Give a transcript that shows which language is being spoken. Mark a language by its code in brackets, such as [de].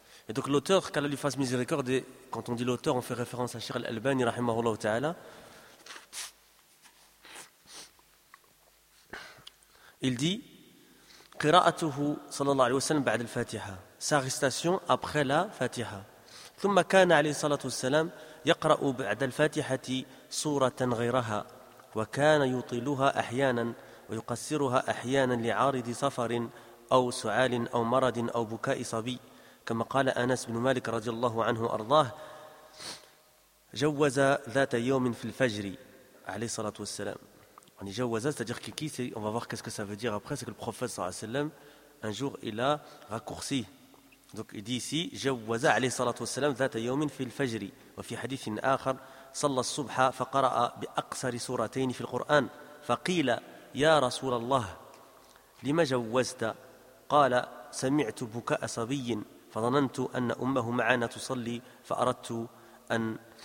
[fr] Et donc, l'auteur, qu'Allah lui fasse miséricorde, et quand on dit l'auteur, on fait référence à Cheikh al-Albani, rahimahullah ta'ala. Il dit [ar] qira'atuhu sallallahu alayhi wasallam ba'd al-fatiha. [fr] Sa récitation après la Fatiha. [ar] ثم كان عليه الصلاة والسلام يقرأ بعد الفاتحة سورة غيرها وكان يطيلها أحيانا ويقصرها أحيانا لعارض سفر أو سعال أو مرض أو بكاء صبي، كما قال أنس بن مالك رضي الله عنه وأرضاه جوز ذات يوم في الفجر عليه الصلاة والسلام. يعني جوز، [fr] c'est-à-dire que qui c'est, on va voir qu'est-ce que ça veut dire après. C'est que le prophète [ar] صلى الله عليه وسلم [fr] un jour il a raccourci. Donc il dit ici [ar] جوز عليه الصلاة والسلام ذات يوم في الفجر وفي حديث آخر صلى الصبح فقرأ بأقصر سورتين في القرآن فقيل يا رسول الله لما جوزت؟ قال سمعت بكاء صبي فظننت أن أمه معنا تصلي فأردت أن